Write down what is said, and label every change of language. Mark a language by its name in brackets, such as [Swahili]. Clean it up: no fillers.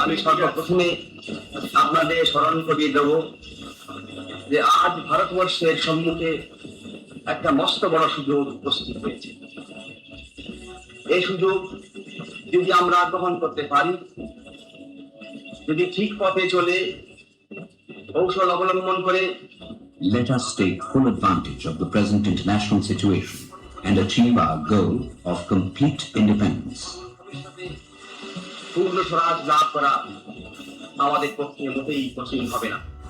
[Bangla] আমি সর্বপ্রথমে আপনাদের স্মরণ করিয়ে দেব যে আজ ভারতবর্ষের সম্মুখে একটা মস্ত বড় সুযোগ উপস্থিত হয়েছে। এই সুযোগ যদি আমরা গ্রহণ করতে পারি, যদি ঠিক পথে চলে কৌশল অবলম্বন করে, [English] Let us take full advantage of the present international situation and achieve our goal of complete independence. [Bangla] পূর্ণ স্বরাজ লাভ করা আমাদের পক্ষে মোটেই কঠিন হবে না।